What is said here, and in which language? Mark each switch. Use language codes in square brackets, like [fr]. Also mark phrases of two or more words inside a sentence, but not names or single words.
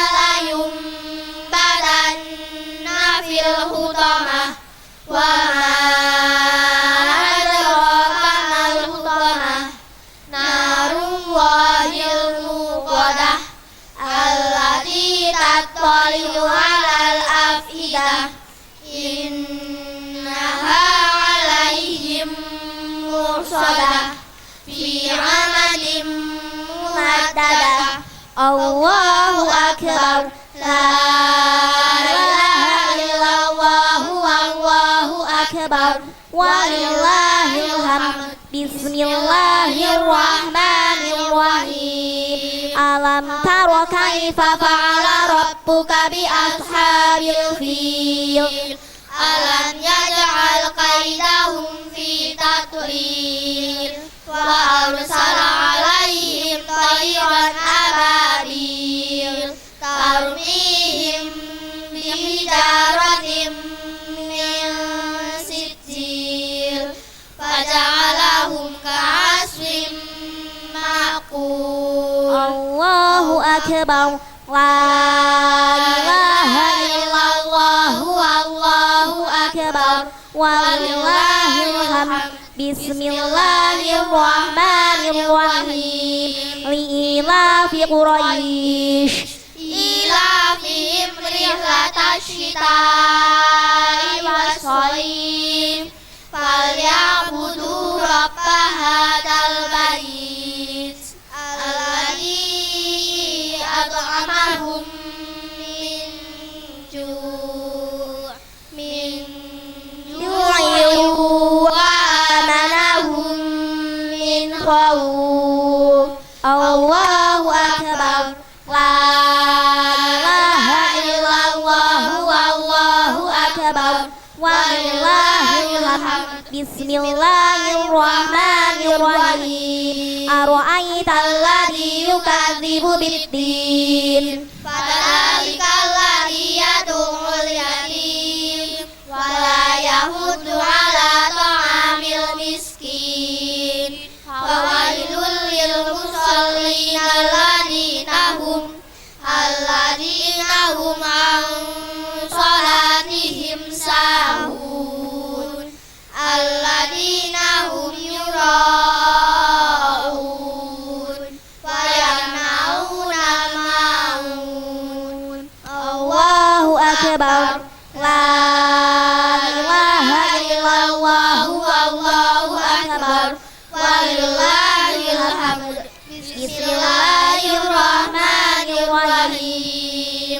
[ar] لينبذن في الحطمة وما أدراك ما الحطمة نار الله الموقدة التي تطلع على الأفئدة إنها عليهم مؤصدة في عمد ممددة. الله أكبر، لا إله إلا الله، والله أكبر، ولله الحمد. بسم الله الرحمن الرحيم. ألم تر كيف فعل ربك ب أصحاب الفيل ألم يجعل كيدهم في تضليل وأرسل عليهم طيرا أبابيل ترميهم بحجارة من سجيل فجعلهم كعصف مأكول. الله أكبر، لا إله إلا الله، والله أكبر، ولله الحمد. بسم الله الرحمن الرحيم. لإيلاف قريش إيلافهم رحلة الشتاء والصيف فليعبدوا رب هذا البيت الذي أطعمهم من جوع وآمنهم من خوف. الله أكبر، لا إله إلا الله، والله أكبر، ولله الحمد. بسم الله الرحمن الرحيم. أرأيت الذي يكذب بالدين فذلك الذي يدع اليتيم ولا يحض على طعام المسكين. فويل للمصلين الذين هم عن صلاتهم ساهون الذين هم يراءون ويمنعون الماعون. الله أكبر، لا إله إلا الله، والله أكبر، ولله الحمد. بسم الله الرحمن الرحيم.